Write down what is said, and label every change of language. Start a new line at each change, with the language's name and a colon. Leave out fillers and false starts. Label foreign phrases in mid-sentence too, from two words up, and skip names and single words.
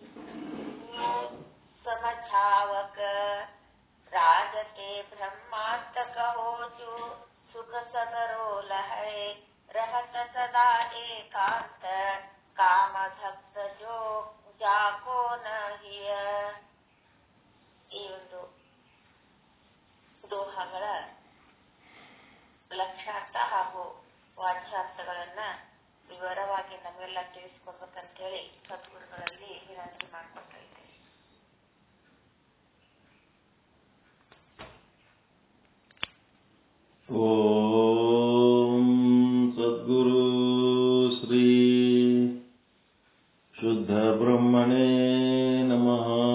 Hindi: समझावक राजते ब्रह्मात्मक हो जो सुख सगरो लहै रहत सदा एकांत काम भक्त जो जाको न हिय.
Kannada: ಈ ಒಂದು ದೋಹಗಳ ಲಕ್ಷ್ಯಾರ್ಥ ಹಾಗೂ ವಾಚ್ಯಾರ್ಥಗಳನ್ನ ವಿವರವಾಗಿ ನಮ್ಮೆಲ್ಲ ತಿಳಿಸ್ಕೊಡ್ಬೇಕಂತೇಳಿ ಸದ್ಗುರುಗಳಲ್ಲಿ ವಿನಂತಿ ಮಾಡ್ಕೊತಾ ಇದ್ದೇನೆ.
Sanskrit: ಓಂ ಸದ್ಗುರು ಶ್ರೀ ಶುದ್ಧ ಬ್ರಹ್ಮಣೇ ನಮಃ.